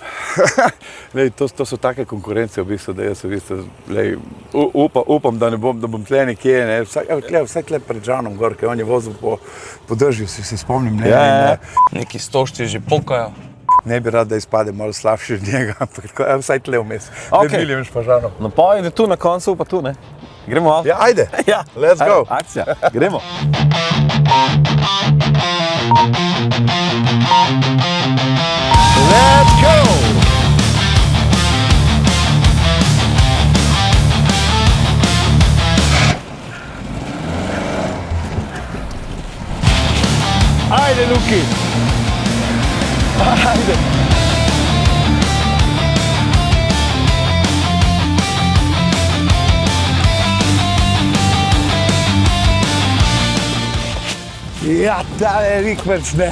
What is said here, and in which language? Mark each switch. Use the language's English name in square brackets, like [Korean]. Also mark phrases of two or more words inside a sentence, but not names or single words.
[Slovenian] Lej, to so take konkurence, v bistvu, da jaz upam, da bom tle nekje, ne, vsaj tle pred Žanom gor, ker on je vozil po držju, se spomnim, ne. Neki stožci že pokajo. Ne bi rad, da izpade malo slabši od njega, ampak vsaj tle vmes. Ok. Ne miljem pa Žanom. Napoved je tu na koncu, pa tu, ne? Gremo avto? Ja, ajde. Ja. [English] Let's go. [Slovenian] Akcija, gremo. [English] Let's go! [Slovenian] Ajde, Luki! Ajde! Ja, tale rikverc, ne!